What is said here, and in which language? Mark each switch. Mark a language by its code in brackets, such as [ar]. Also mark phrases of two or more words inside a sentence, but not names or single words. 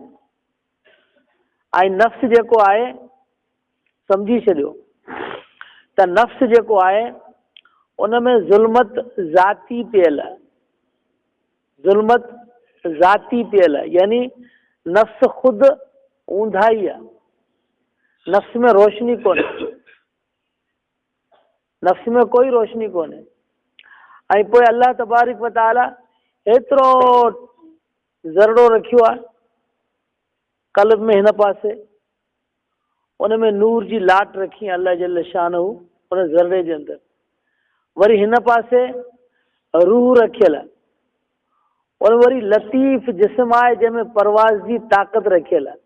[sd] ऐं नफ़्स जेको आहे, सम्झी छॾियो त नफ़्स जेको आहे उन में ज़ुल्मत ज़ाती पियल आहे। ज़ुल्मत ज़ाती पियल आहे, यानी नफ़्स ख़ुदि ऊंधाई आहे। नफ़्स में रोशनी कोन्हे, नफ़्स में कोई रोशनी कोन्हे। ऐं पोइ [ar] الله تبارك وتعالى [sd] एतिरो ज़रड़ो रखियो आहे क़ल्ब में, हिन पासे उन में नूर जी लाट रखी आहे [ar] الله جل شانه [sd] उन ज़रड़े जे अंदरि। वरी हिन पासे रूह रखियल आहे, और वरी लतीफ़ जिस्म आहे जंहिंमें परवाज़ जी ताक़त रखियल आहे।